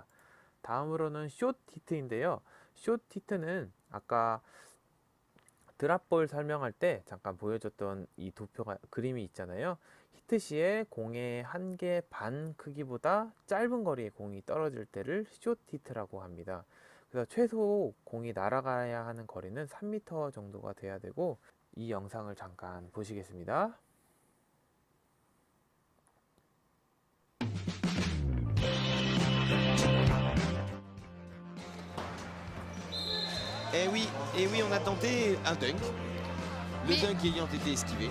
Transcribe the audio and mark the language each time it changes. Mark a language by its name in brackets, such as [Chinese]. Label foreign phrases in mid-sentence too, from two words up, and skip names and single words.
[Korean] 다음으로는 숏히트인데요. 숏히트는 아까 드랍볼 설명할 때 잠깐 보여줬던 이 도표가 그림이 있잖아요. 히트 시에 공의 1개 반 크기보다 짧은 거리의 공이 떨어질 때를 숏히트라고 합니다. 그래서 최소 공이 날아가야 하는 거리는 3m 정도가 돼야 되고, 이 영상을 잠깐 보시겠습니다. [French] Et oui, on a tenté un dunk. Le Oui. dunk ayant été esquivé.